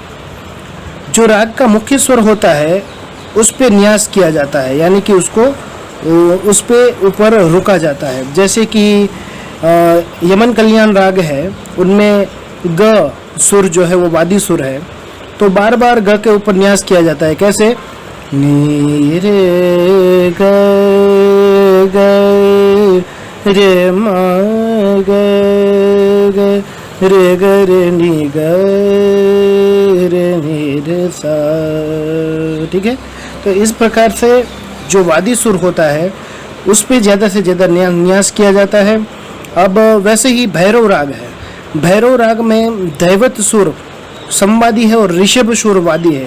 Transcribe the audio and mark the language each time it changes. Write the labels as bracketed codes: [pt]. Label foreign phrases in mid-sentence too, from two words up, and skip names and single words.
[hi] जो राग का मुख्य स्वर होता है उस पे न्यास किया जाता है, यानी कि उसको उस पे ऊपर रुका जाता है। जैसे कि यमन कल्याण राग है, उनमें ग सुर जो है वो वादी सुर है, तो बार बार ग के ऊपर न्यास किया जाता है। कैसे? नी रे ग ग रे म ग ग रे ग रे नी ग रे नी रे सा। ठीक है, तो इस प्रकार से जो वादी सुर होता है उस पे ज़्यादा से ज़्यादा न्यास किया जाता है। अब वैसे ही भैरव राग है। भैरव राग में दैवत सुर संवादी है और ऋषभ सुर वादी है।